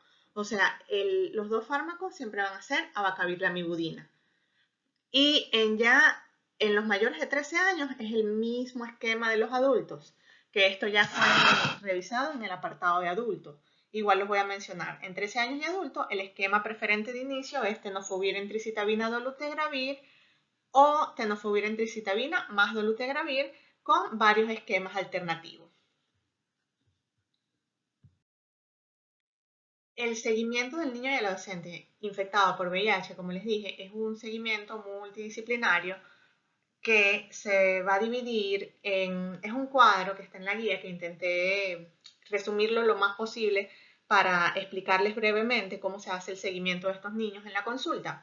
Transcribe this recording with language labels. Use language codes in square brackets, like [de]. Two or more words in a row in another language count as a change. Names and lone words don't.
[es] O sea, los dos fármacos siempre van a ser abacavir lamivudina. Y en los mayores de 13 años es el mismo esquema de los adultos, que esto ya fue revisado en el apartado de adultos. Igual los voy a mencionar. En 13 años y adultos, el esquema preferente de inicio es tenofovir entricitabina dolutegravir o tenofovir entricitabina más dolutegravir con varios esquemas alternativos. El seguimiento del niño y el adolescente infectado por VIH, como les dije, es un seguimiento multidisciplinario que se va a dividir es un cuadro que está en la guía que intenté resumirlo lo más posible para explicarles brevemente cómo se hace el seguimiento de estos niños en la consulta.